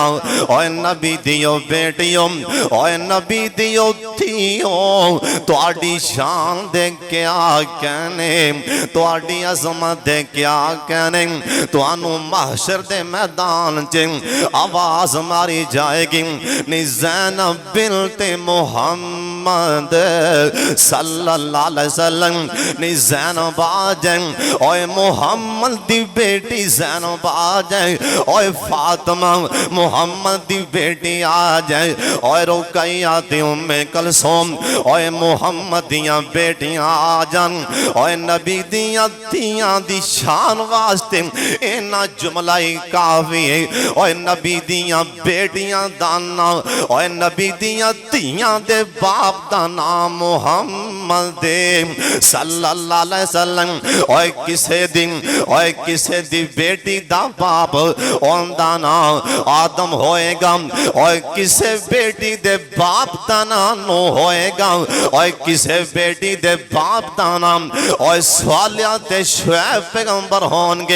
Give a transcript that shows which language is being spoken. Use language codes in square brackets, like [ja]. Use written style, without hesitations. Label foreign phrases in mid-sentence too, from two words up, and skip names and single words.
[pa] اوئے نبی دیو بیٹیوں اوئے نبی دیو دھیو تہاڈی شان دے کیا کہنے، تہاڈی عظمت دے کیا کہنے, तुहाडी अज़मत दे क्या कहने। تہانوں محشر دے میدان چ آواز ماری جائے گی نی زینب بنت محمد [ar] صلی اللہ علیہ وسلم [pa] نی زینب آ جائے. اوئے محمد دی بیٹی زینب آ جائے. اوئے فاطمہ محمد دی بیٹی آ جائے. اوئے رقیہ تے ام کلثوم اوئے محمد دیاں بیٹیاں آ جان. اوئے نبی دیاں دھیاں دی شان واسطے اینا جملہ ہی کافی ہے. اوئے نبی دیاں بیٹیاں دا نام اوئے نبی دیاں دھیاں دے باپ دا نام محمد [ar] صلی اللہ علیہ وسلم. [pa] اوئے کسے دی بیٹی دا باپ اوندا نام آدم ہوئے گا. اوئے کسے بیٹی دے باپ دا نام نو ہوئے گا. اوئے کسے بیٹی دے باپ دا نام اوئے صالیہ تے شعیب پیغمبر ہونگے.